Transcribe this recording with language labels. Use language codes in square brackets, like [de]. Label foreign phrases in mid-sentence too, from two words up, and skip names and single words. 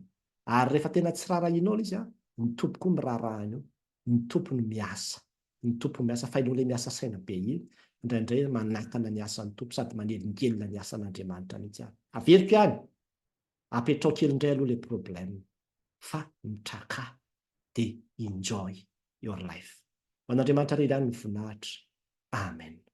[mg] Ary rehefa tena tsy rarahinao ilay izy ny tompo koa mirarahana eo, ny tompo no miasa, ny tompo miasa fa ianao ilay miasa saina be iny indraindray manakana ny asan'ny tompo sady manelingelina ny asan'Andriamanitra mihitsy averiko ihany apetrao kely indray aloha ilay problème fa mitraka dia [en] enjoy your life. [mg] Ho an'Andriamanitra irery ihany ny voninahitra. Amen.